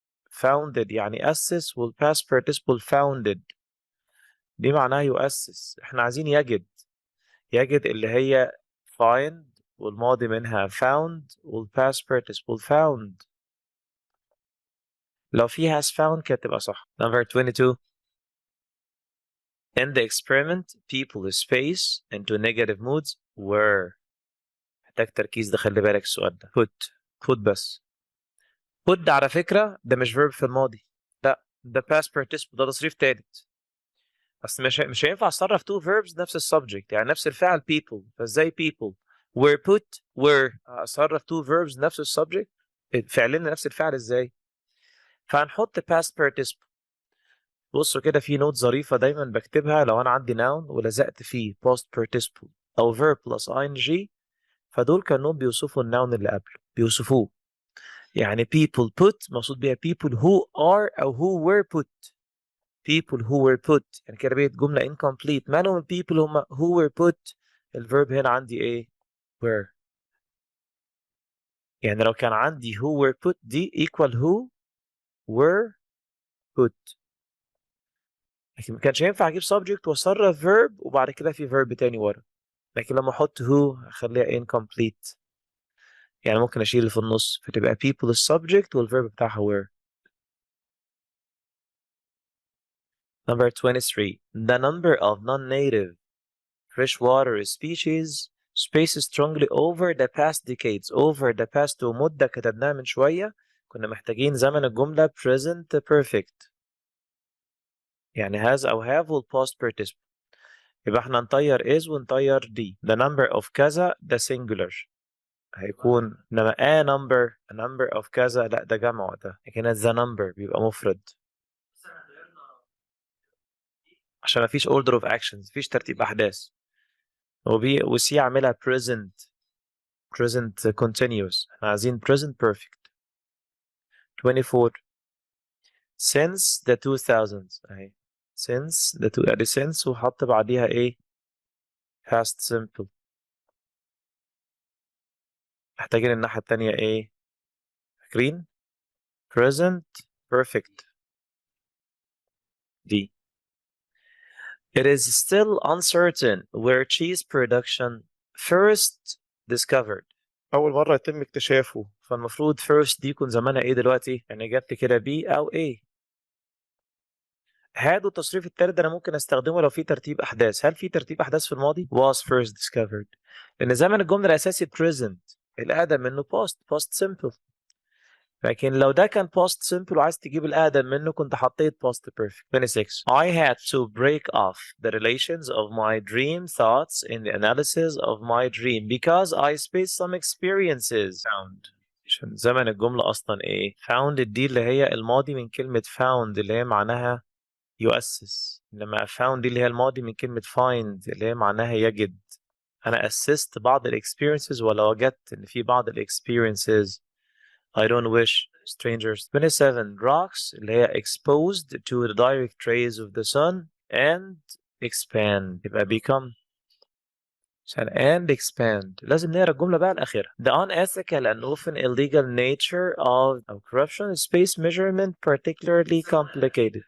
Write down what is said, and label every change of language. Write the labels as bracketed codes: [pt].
[ar] founded يعني أسس والpast participle founded دي معناها يؤسس. احنا عايزين يجد اللي هي find والماضي منها found والpast participle found. لو في has found كانت تبقى صح. [en] Number 22. In the experiment, people space into negative moods were. [ar] محتاج تركيز ده خلي بالك السؤال ده. put بس. put ده على فكرة ده مش verb في الماضي. لا ده past participle ده تصريف تالت. بس مش هينفع اصرف two verbs نفس السبجكت يعني نفس الفعل people. فازاي people were put were اصرف two verbs نفس السبجكت فعلين نفس الفعل ازاي؟ فهنحط past participle. بصوا كده في نوت ظريفة دايما بكتبها لو انا عندي noun ولزقت فيه past participle او verb plus ing فدول كانهم بيوصفوا الناون اللي قبله بيوصفوه. [en] يعني people put [ar] مقصود بيها [en] people who are أو who were put. people who were put [ar] يعني كده بقت جملة [en] incomplete. مالهم people who were put؟ [ar] الverb هنا عندي ايه؟ [en] were. [ar] يعني لو كان عندي [en] who were put دي equal who were put. [ar] لكن ما كانش ينفع اجيب subject واصرف verb وبعد كده في verb تاني ورا. لكن لما احط who اخليها incomplete. يعني ممكن اشيل اللي في النص فتبقى people السبجكت والverb بتاعها were. [en] Number 23. The number of non-native freshwater species spaced strongly over the past decades. [ar] Over the past ومدة كتبناها من شوية كنا محتاجين زمن الجملة present perfect يعني has أو have وال past participle. يبقى احنا نطير is ونطير دي. the number of كذا ده singular هيكون، انما a number of كذا لا ده جمع ده، لكن the number بيبقى مفرد عشان مفيش order of actions، مفيش ترتيب احداث. وسي عاملها present continuous، احنا عايزين present perfect. [en] 24 since the 2000s اهي since the ادي since [ar] وحط بعديها ايه [en] past simple. [ar] محتاجين الناحية التانية ايه؟ فاكرين؟ present perfect دي. [en] It is still uncertain where cheese production first discovered. [ar] أول مرة يتم اكتشافه، فالمفروض first دي يكون زمانها إيه دلوقتي؟ يعني إجابتي كده B أو A. هادوا التصريف التالت ده أنا ممكن أستخدمه لو في ترتيب أحداث. هل في ترتيب أحداث في الماضي؟ [en] was first discovered. [ar] لأن زمن الجملة الأساسي present، الأقدم منه past simple. لكن لو ده كان past simple وعايز تجيب الأقدم منه كنت حطيت past perfect. [en] 26 I had to break off the relations of my dream thoughts in the analysis of my dream because I spaced some experiences found. [ar] عشان زمن الجملة أصلا إيه؟ found دي اللي هي الماضي من كلمة found اللي هي معناها يؤسس، إنما found دي اللي هي الماضي من كلمة find اللي هي معناها يجد. أنا أسست بعض ال experiences ولا وجدت إن في بعض ال experiences [en] I don't wish strangers. 27 rocks اللي هي exposed to the direct rays of the sun and expand يبقى become عشان and expand [ar] لازم نقرا الجملة بقى الأخيرة. [en] The unethical and often illegal nature of corruption is space measurement particularly complicated.